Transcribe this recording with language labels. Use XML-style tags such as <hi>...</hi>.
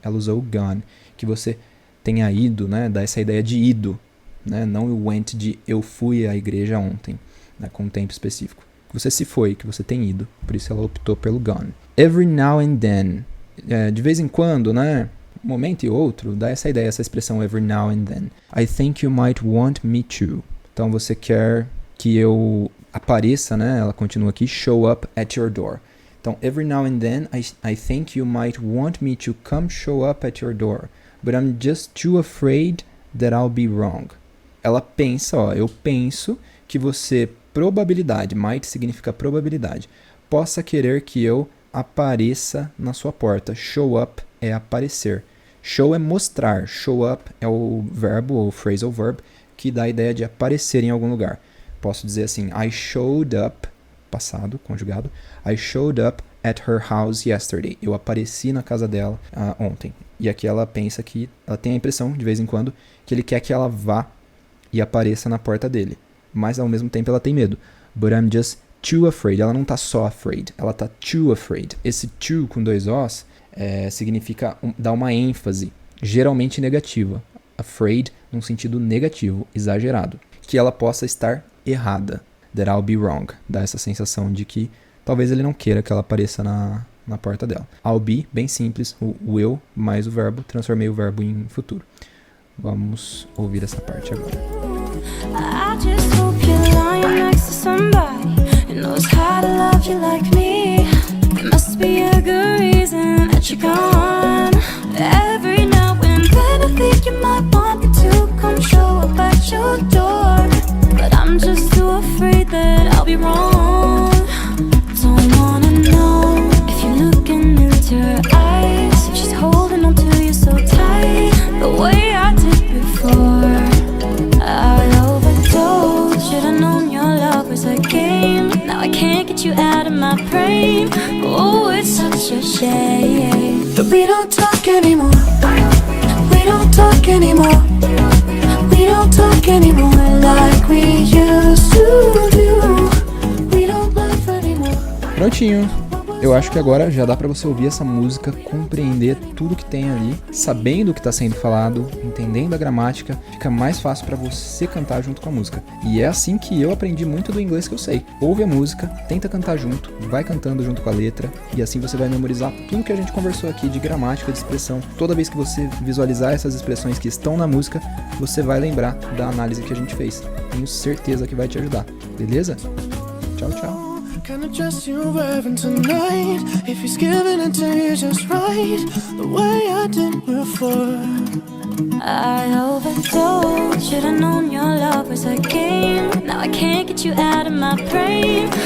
<pt>Ela usou o gone, que você tenha ido, né? Dá essa ideia de ido, né? Não o went de eu fui à igreja ontem, né? Com um tempo específico. Você se foi, que você tem ido. Por isso ela optou pelo gone.</pt> <en>Every now and then.</en> <pt>De vez em quando, né? Um momento e outro, dá essa ideia, essa expressão every now and then.</pt> <en>I think you might want me to.</en> <pt>Então você quer que eu apareça, né? Ela continua aqui, show up at your door. Então,</pt> <en>every now and then, I think you might want me to come show up at your door. But I'm just too afraid that I'll be wrong.</en> <pt>Ela pensa, eu penso que você, probabilidade, might significa probabilidade, possa querer que eu apareça na sua porta. Show up é aparecer. Show é mostrar. Show up é o verbo ou phrasal verb que dá a ideia de aparecer em algum lugar. Posso dizer assim,</pt> <en>I showed up,</en> <pt>passado, conjugado,</pt> <en>I showed up at her house yesterday.</en> <pt>Eu apareci na casa dela ontem. E aqui ela pensa que, ela tem a impressão, de vez em quando, que ele quer que ela vá e apareça na porta dele. Mas ao mesmo tempo ela tem medo.</pt> <en>But I'm just too afraid.</en> <pt>Ela não tá só afraid, ela tá too afraid. Esse too com 2 Os significa dar uma ênfase, geralmente negativa. Afraid num sentido negativo, exagerado. Que ela possa estar errada.</pt> <en>That I'll be wrong.</en> <pt>Dá essa sensação de que talvez ele não queira que ela apareça na porta dela. I'll be, bem simples, o will mais o verbo, transformei o verbo em futuro. Vamos ouvir essa parte agora.</pt> <en>I just hope you're lying next to somebody who knows how to love you like me. There must be a good reason that you're gone. Every now and then I think you might want me to come show up at your door. But I'm just too afraid that I'll be wrong. Don't wanna know if you're looking into her eyes, if she's holding on to you so tight, the way I did before. I overdosed. Should've known your love was a game. Now I can't get you out of my brain. Oh, it's such a shame that we don't talk anymore. We don't talk anymore. We don't talk anymore like we used to do. We don't laugh anymore.</en> <pt>Prontinho. Eu acho que agora já dá pra você ouvir essa música, compreender tudo que tem ali, sabendo o que tá sendo falado, entendendo a gramática, fica mais fácil pra você cantar junto com a música. E é assim que eu aprendi muito do inglês que eu sei. Ouve a música, tenta cantar junto, vai cantando junto com a letra, e assim você vai memorizar tudo que a gente conversou aqui de gramática, de expressão. Toda vez que você visualizar essas expressões que estão na música, você vai lembrar da análise que a gente fez. Tenho certeza que vai te ajudar, beleza? Tchau, tchau.</pt> <en>Kind of dress you're wearing tonight, if he's giving it to you just right, the way I did before. I overdosed. Should've known your love was a game. Now I can't get you out of my brain.</en>